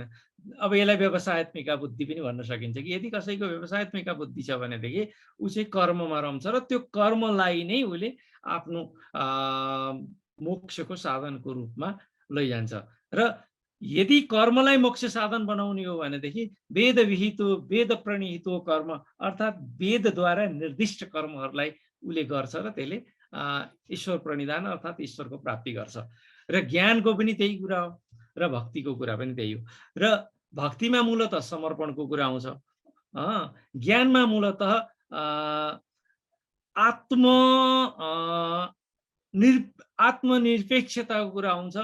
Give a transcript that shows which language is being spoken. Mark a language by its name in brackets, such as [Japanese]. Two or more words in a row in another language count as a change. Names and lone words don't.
[Nepali] अब यसलाई व्यवसायत्मिका बुद्धि पनि भन्न सकिन्छ कि यदि कसैको व्यवसायत्मिका बुद्धि छ भनेदेखि ऊ चाहिँ कर्ममा रम्छ र त्यो कर्मलाई नै उसले आफ्नो मोक्षको साधनको रूपमा लैजान्छ। र यदि कर्मलाई मोक्ष साधन बनाउने हो भनेदेखि वेद विहित वेद प्रणीत कर्म अर्थात् वेदद्वारा निर्दिष्ट कर्महरूलाई उसले गर्छ र त्यसले ईश्वर प्रणिधान अर्थात् ईश्वरको प्राप्ति गर्छ। र ज्ञानको पनि त्यही कुरा हो र भक्तिको कुरा पनि त्यही हो। र भक्तिमा मूलत समर्पणको कुरा आउँछ। ज्ञानमा मूलतः आत्म आत्मनिरपेक्षताको कुरा आउँछ।